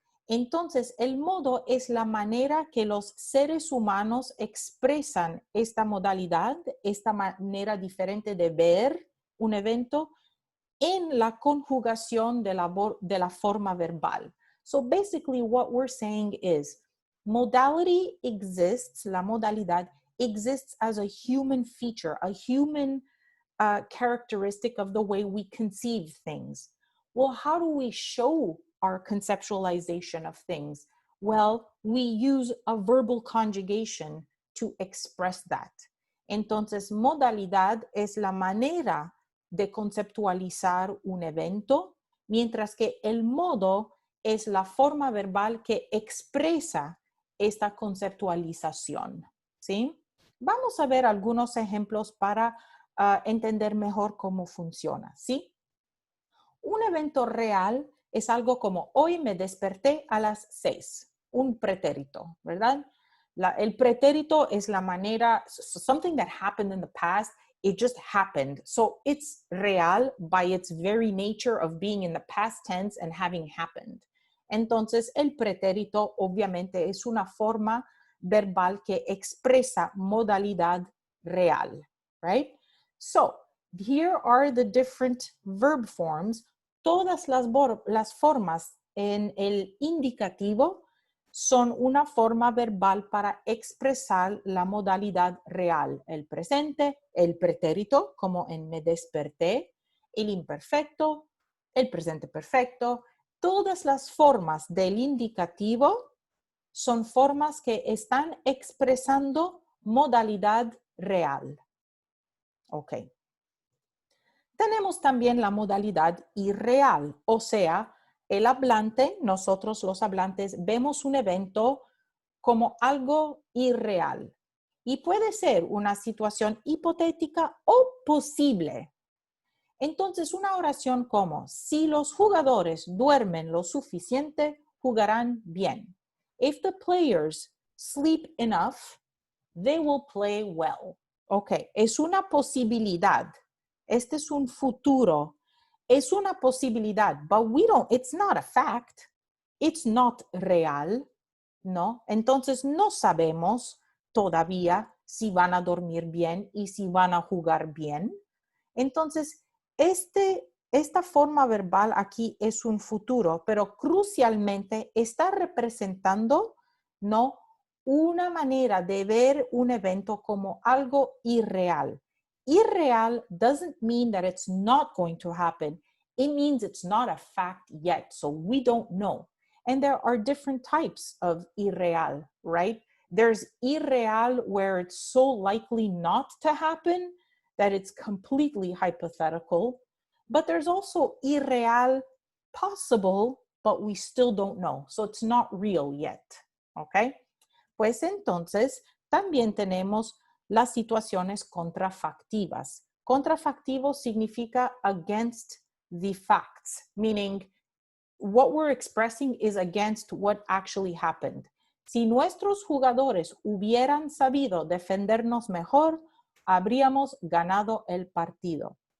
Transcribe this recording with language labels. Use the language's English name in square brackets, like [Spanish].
[Spanish] Entonces, el modo es la manera que los seres humanos expresan esta modalidad, esta manera diferente de ver un evento en la conjugación de la forma verbal. [English] So basically what we're saying is, Modality exists, [Spanish] la modalidad [English] exists as a human feature, a human characteristic of the way we conceive things. Well, how do we show our conceptualization of things? Well, we use a verbal conjugation to express that. [Spanish] Entonces, modalidad es la manera de conceptualizar un evento, mientras que el modo es la forma verbal que expresa esta conceptualización, ¿sí? Vamos a ver algunos ejemplos para entender mejor cómo funciona, ¿sí? Un evento real es algo como hoy me desperté a las 6, un pretérito, ¿verdad? El pretérito es la manera, [English] something that happened in the past, it just happened. So it's real by its very nature of being in the past tense and having happened. [Spanish] Entonces, el pretérito obviamente es una forma verbal que expresa modalidad real, right? [English] So, here are the different verb forms. [Spanish] Todas las formas en el indicativo son una forma verbal para expresar la modalidad real. El presente, el pretérito, como en me desperté, el imperfecto, el presente perfecto. Todas las formas del indicativo son formas que están expresando modalidad real. Ok. Tenemos también la modalidad irreal, o sea, el hablante, nosotros los hablantes, vemos un evento como algo irreal. Y puede ser una situación hipotética o posible. Entonces, una oración como, si los jugadores duermen lo suficiente, jugarán bien. [English] If the players sleep enough, they will play well. [Spanish] Ok, es una posibilidad. Este es un futuro. Es una posibilidad, [English] but it's not a fact. It's not real, ¿no? [Spanish] Entonces no sabemos todavía si van a dormir bien y si van a jugar bien. Entonces, esta forma verbal aquí es un futuro, pero crucialmente está representando, ¿no?, una manera de ver un evento como algo irreal. [English] Irreal doesn't mean that it's not going to happen. It means it's not a fact yet, so we don't know. And there are different types of irreal, right? There's irreal where it's so likely not to happen that it's completely hypothetical. But there's also irreal possible, but we still don't know. So it's not real yet, okay? [Spanish] Pues entonces también tenemos las situaciones contrafactivas. Contrafactivo significa [English] against the facts, meaning what we're expressing is against what actually happened. [Spanish] Si nuestros jugadores hubieran sabido defendernos mejor, habríamos ganado el partido.